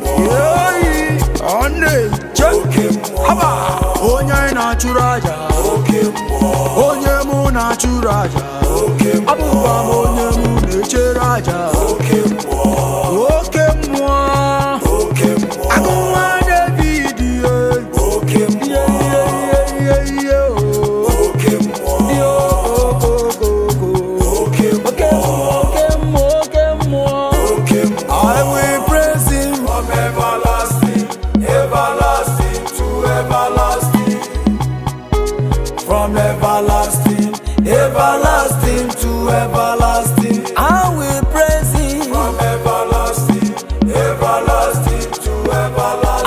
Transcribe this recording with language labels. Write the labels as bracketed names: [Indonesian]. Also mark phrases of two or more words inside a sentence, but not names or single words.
[Igbo] Yeyi, ọ na-eche. Haba, onye anyị na-achụrụ aja. Onye mụ na-achụrụ aja. Ọ bụkwa m onye mụ na-echere aja. Oke mmụọ. Agụ nwa David, ye. Ye, ye, ye, ye, ye, o. Ye, o, o, o, o, o. Oke mmụọ, oke mmụọ, oke mmụọ. [English] I will praise him. From everlasting, everlasting to everlasting. From everlasting, everlasting to everlasting. I will praise him. From everlasting, everlasting to everlasting.